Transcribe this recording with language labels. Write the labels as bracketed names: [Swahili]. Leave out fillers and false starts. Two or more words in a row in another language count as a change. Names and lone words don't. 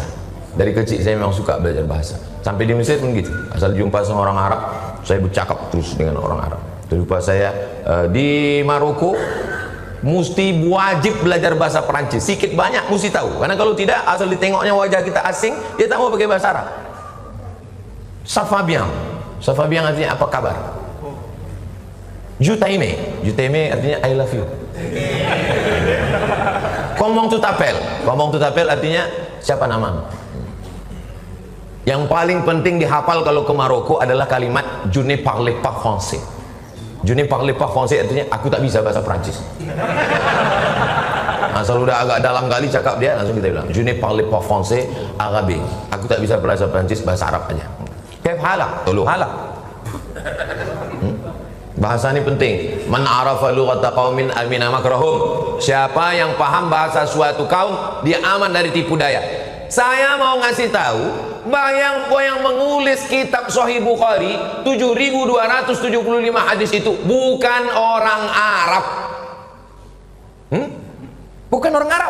[Indonesian] Dari kecil saya memang suka belajar bahasa. Sampai di Mesir pun gitu. Asal jumpa sama orang Arab, saya bercakap terus dengan orang Arab. Terlupa saya di Maroko mesti wajib belajar bahasa Perancis. Sikit banyak mesti tahu. Karena kalau tidak, asal ditengoknya wajah kita asing, dia tak mau pakai bahasa Arab. [French] Ça va bien. Ça va bien [Indonesian] artinya apa kabar? [English] Jutaime artinya I love you. [French] Comment tu t'appelles [Indonesian] artinya siapa namamu. Yang paling penting dihafal kalau ke Maroko adalah kalimat [French] je ne parle pas français. Je ne parle pas français [Indonesian] artinya aku tak bisa bahasa Prancis. Asal udah agak dalam kali cakap dia, langsung kita bilang [French] je ne parle pas français arabe. [Indonesian] Aku tak bisa bahasa Prancis, bahasa Arab aja. [Arabic] كيف حالك؟ طول حالك. [Indonesian] Bahasa ini penting. [Arabic] من عرف لغة قوم أمن مكرهم. [Indonesian] Siapa yang paham bahasa suatu kaum, dia aman dari tipu daya. Saya mau ngasih tahu, yang menulis kitab Sahih Bukhari 7.275 hadis itu bukan orang Arab. Bukan orang Arab.